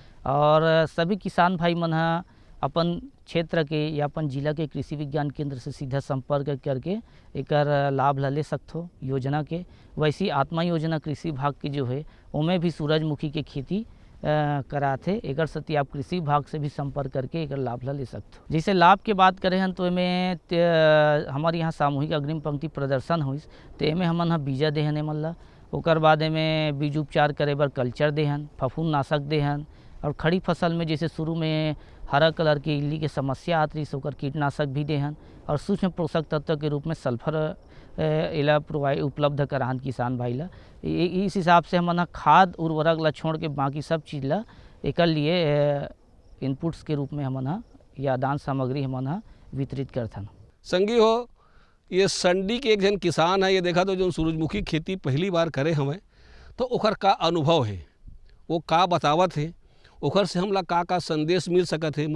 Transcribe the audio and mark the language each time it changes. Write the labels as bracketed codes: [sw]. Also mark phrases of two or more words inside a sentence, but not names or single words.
[hne] और सभी किसान भाई मन अपन क्षेत्र के या अपन जिला के कृषि विज्ञान केंद्र से सीधा संपर्क करके एकर लाभ ले सकते योजना के। वैसी आत्मा योजना कृषि विभाग की जो है उमें भी सूरजमुखी के खेती कराते, एकर सती आप कृषि विभाग से भी संपर्क करके एकर लाभ ले सकते हो। जैसे लाभ के बात करें हैं तो इमें हमारे यहाँ सामूहिक अग्रिम पंक्ति प्रदर्शन हुई, तो इमें हमन बीजा देहन एमन ला, ओकर बाद में बीज उपचार करे बर कल्चर देहन, फफूंद नाशक देहन, और खड़ी फसल में जैसे शुरू में हरा कलर के इल्ली के समस्या आती रही, ओकर कीटनाशक भी देहन, और सूक्ष्म पोषक तत्व के रूप में सल्फर इला प्रोवाइड उपलब्ध कराहन किसान भाई ला। इस हिसाब से हमन खाद उर्वरक ला छोड़ के बाकी सब चीज़ ला एकर लिए इनपुट्स के रूप में हमन या दान सामग्री हमन वितरित करथन। संगी हो, ये संडी के एक जन किसान है, ये देखा तो जो सूरजमुखी खेती पहली बार करे हमें, तो ओकर का अनुभव है, वो का बतावत है, ओखर से हमला का संदेश मिल सकत है।